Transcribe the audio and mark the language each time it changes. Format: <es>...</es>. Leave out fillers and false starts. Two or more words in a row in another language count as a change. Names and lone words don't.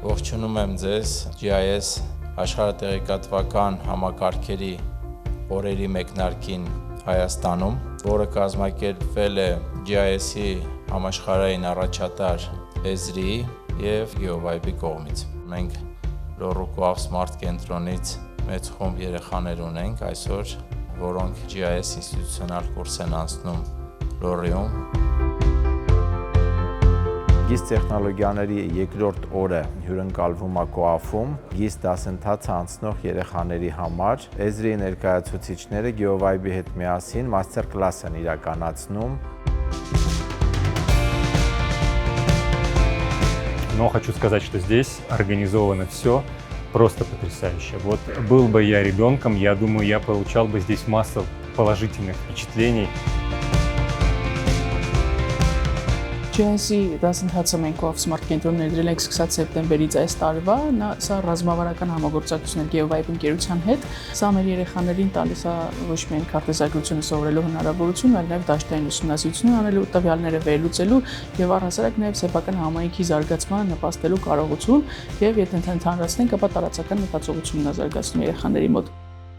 <hy>Ողջունում եմ ձեզ GIS աշխարհատեղեկատվական համակարգերի օրերի մեկնարկին Հայաստանում, որը կազմակերպվել է GIS-ի համաշխարհային առաջատար ESRI և GeoVibe-ի կողմից։ Մենք Լոռու Smart կենտրոնից մեծ խումբ երեխաներ ունենք այսօր, որոնք GIS ինստիտուցիոնալ կուրս են անցնում Լոռիում։ GIS տեխնոլոգիաների երկրորդ օրը հյուրընկալվում է Կոաֆում GIS դասընթացը անցնող երեխաների համար։ ESRI-ի ներկայացուցիչները GeoVibe-ի հետ միասին</hy> <en>master class</en> <hy>են իրականացնում։</hy> <ru>Но хочу сказать, что здесь организовано все просто потрясающе. Вот был бы я ребенком, я думаю, я получал бы здесь массу положительных впечатлений.</ru> <hy>GIS-ի դասընթացը մենք Smart կենտրոն ներդրել ենք սկսած սեպտեմբերից այս տարվա, սա ռազմավարական համագործակցություն է GeoVibe ընկերության հետ։ Սա մեր երեխաներին տալիս է ոչ միայն քարտեզագրությունը սովորելու հնարավորություն, այլ նաև դաշտային ուսումնասիրություն անելու, տվյալները վերլուծելու եւ առհասարակ նաև սեփական համայնքի զարգացմանը նպաստելու կարողություն, եւ եթե ընդհանրացնենք, ապա տարածական մտածողությունն է զարգացնում երեխաների մոտ։</hy>